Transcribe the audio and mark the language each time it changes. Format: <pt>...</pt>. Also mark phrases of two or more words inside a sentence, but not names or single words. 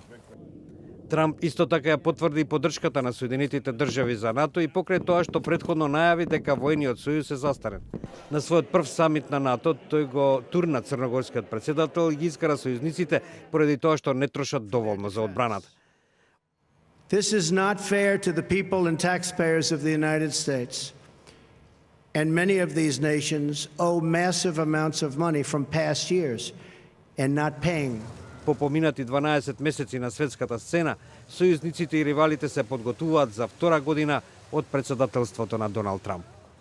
<mk>Трамп исто така ја потврди поддршката на Соединетите држави за НАТО и покрај тоа што претходно најави дека војниот сојуз е застарен. На својот прв самит на НАТО тој го турна црногорскиот председател и ги искара сојузниците поради тоа што не трошат доволно за одбраната.</mk> <en>This is not fair to the people and taxpayers of the United States. And many of these nations owe massive amounts of money from past years and not paying.</en> <mk>По поминати 12 месеци на светската сцена, сојузниците и ривалите се подготвуваат за втора година од председателството на Доналд Трамп.</mk>